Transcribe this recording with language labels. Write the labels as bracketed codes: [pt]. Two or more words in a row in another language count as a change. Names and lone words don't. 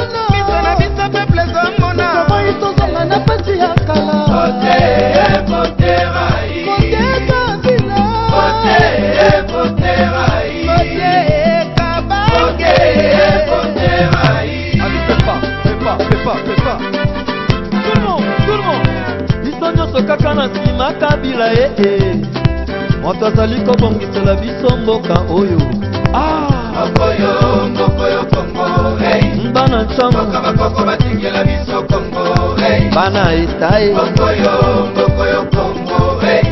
[ln] Miso na biso peuple ezomona. [fr] Vote, vote Raïs. Vote, vote Raïs. Vote, vote Raïs. Allez, fais pas, fais pas, fais pas, fais pas. Tout le monde, tout le monde. [ln] Biso nyonso kaka na nsima Kabila, eh, eh. Moto azali kobongisela biso mboka oyo. Ah. Mboka oyo, mboka oyo Congo, hey. Bana nsambu. Mboka bakoko batingela biso Congo, hey. Bana eta, eh. Mboka oyo, mboka oyo Congo, hey.